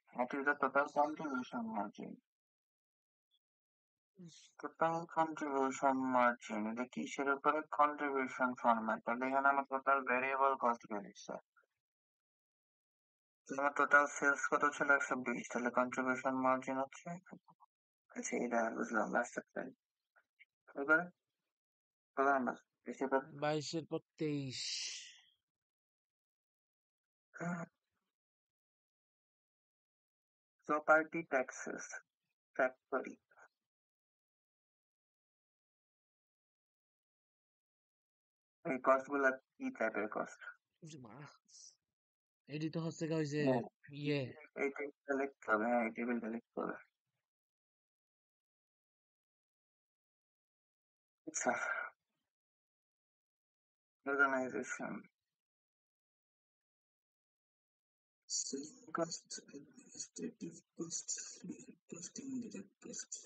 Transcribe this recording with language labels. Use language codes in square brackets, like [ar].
[en] What is the total contribution margin? [bn] Total contribution margin এটা কিসের উপরে? Contribution format. তাহলে এখানে আমার টোটাল ভেরিয়েবল কস্ট বেরিয়েছে। আমার টোটাল সেলস কত ছিল? 120। তাহলে কন্ট্রিবিউশন মার্জিন হচ্ছে, আচ্ছা এটা বুঝলাম, লাস্ট সেপ্টেম্বর এবারে কত নাম্বার? বেশি 22-এর পর 23। Property taxes factory. এই কস্ট গুলা কি টাইপের কস্ট? ওরে মা, এটি তো হচ্ছে গা ওই যে ইয়ে এই টেবিলটা লিখতে হবে, হ্যাঁ এই টেবিলটা লিখতে হবে। [en] আচ্ছা, organisation selling cost, administrative cost, direct cost, indirect cost.